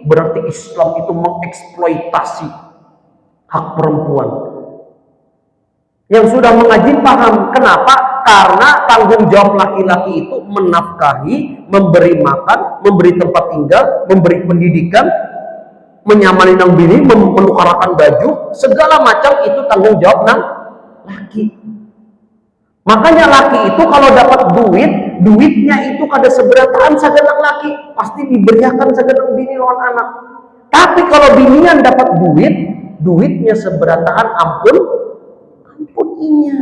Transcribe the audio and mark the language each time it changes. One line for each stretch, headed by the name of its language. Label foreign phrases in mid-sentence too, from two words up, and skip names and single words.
Indonesian: Berarti Islam itu mengeksploitasi hak perempuan. Yang sudah mengaji paham. Kenapa? Karena tanggung jawab laki-laki itu menafkahi, memberi makan, memberi tempat tinggal, memberi pendidikan,
Banjar: menyamani nang bini, menukarakan baju, segala macam itu tanggung jawab nang laki. Makanya laki itu kalau dapat duitnya itu kada seberataan sagenang laki, pasti diberiakan sagenang bini lawan anak. Tapi kalau binian dapat duitnya seberataan ampun inya.